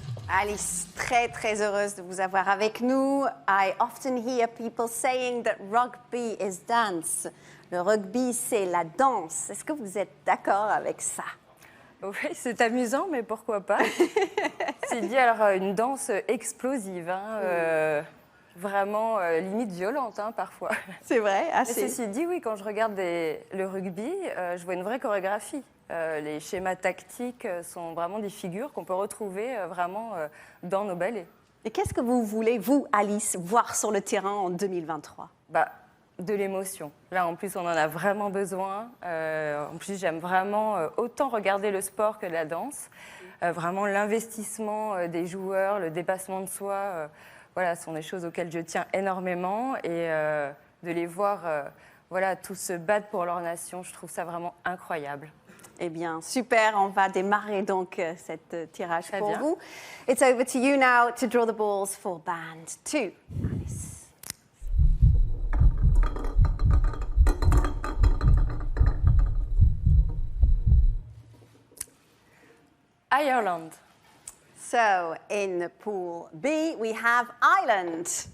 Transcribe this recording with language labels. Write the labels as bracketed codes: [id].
[fr] Alice, très très heureuse de vous avoir avec nous. [en] I often hear people saying that rugby is dance. [fr] Le rugby, c'est la danse. Est-ce que vous êtes d'accord avec ça? Oui, c'est amusant, mais pourquoi pas? C'est dit, alors une danse explosive, hein, vraiment limite violente parfois. C'est vrai, assez. Mais ceci dit, oui, quand je regarde le rugby, je vois une vraie chorégraphie. Les schémas tactiques sont vraiment des figures qu'on peut retrouver vraiment dans nos ballets. Et qu'est-ce que vous voulez, vous, Alice, voir sur le terrain en 2023? De l'émotion. Là, en plus, on en a vraiment besoin. En plus, j'aime vraiment autant regarder le sport que la danse. Vraiment, l'investissement des joueurs, le dépassement de soi, voilà, sont des choses auxquelles je tiens énormément. Et de les voir voilà, tous se battre pour leur nation, je trouve ça vraiment incroyable. Eh bien, super. On va démarrer donc cette tirage Très pour bien. vous. [en] It's over to you now to draw the balls for band 2. Alice. Ireland. So, in Pool B, we have Ireland.